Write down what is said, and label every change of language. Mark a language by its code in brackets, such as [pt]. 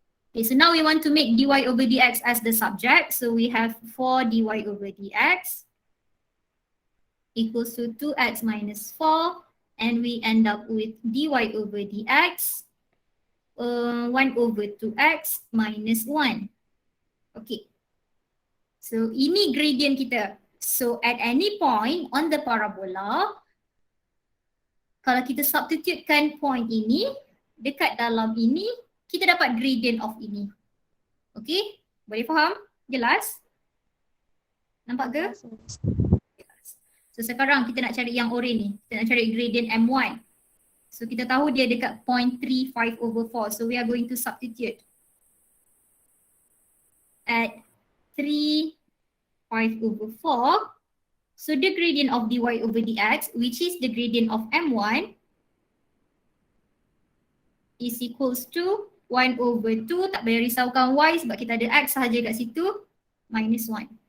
[en] Okay, so now we want to make dy over dx as the subject. So we have 4 dy over dx equals to 2x minus 4, and we end up with dy over dx 1 over 2x minus 1. [ms] Okay. So ini gradient kita. So [en] at any point on the parabola, [ms] kalau kita substitutekan point ini dekat dalam ini, kita dapat gradient of ini. Okay? Boleh faham? Jelas? Nampak ke? So sekarang kita nak cari yang orange ni. Kita nak cari gradient M1. So kita tahu dia dekat 0.35 over 4. [en] So we are going to substitute. At 3, 5 over 4. So the gradient of dy over dx, which is the gradient of M1, is equals to 1 over 2, [ms] tak payah risaukan y sebab kita ada x sahaja kat situ, [en] minus 1.